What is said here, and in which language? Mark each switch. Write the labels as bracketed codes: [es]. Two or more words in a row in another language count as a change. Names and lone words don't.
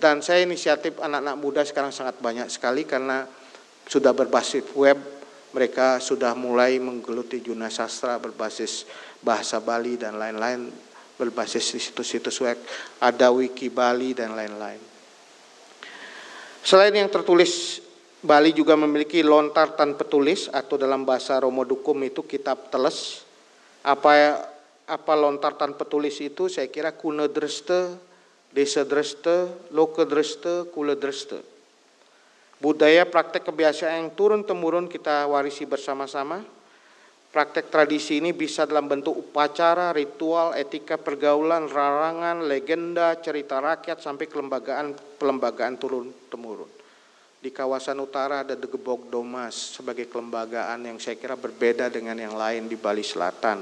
[id] Dan saya inisiatif anak-anak muda sekarang sangat banyak sekali karena sudah berbasis web, mereka sudah mulai menggeluti dunia sastra berbasis bahasa Bali dan lain-lain, berbasis di situs-situs web, ada wiki Bali dan lain-lain. Selain yang tertulis, Bali juga memiliki [ban] lontar tan petulis [id] atau dalam bahasa Romo Dukum itu kitab teles. Apa [ban] lontar tan petulis [id] itu? Saya kira [ban] kuna dreste, desa dreste, loka dreste, kula dreste. [id] Budaya praktek kebiasaan yang turun-temurun kita warisi bersama-sama. Praktek tradisi ini bisa dalam bentuk upacara, ritual, etika pergaulan, larangan, legenda, cerita rakyat, sampai kelembagaan turun-temurun. Di kawasan utara ada Degebog Domas sebagai kelembagaan yang saya kira berbeda dengan yang lain di Bali Selatan.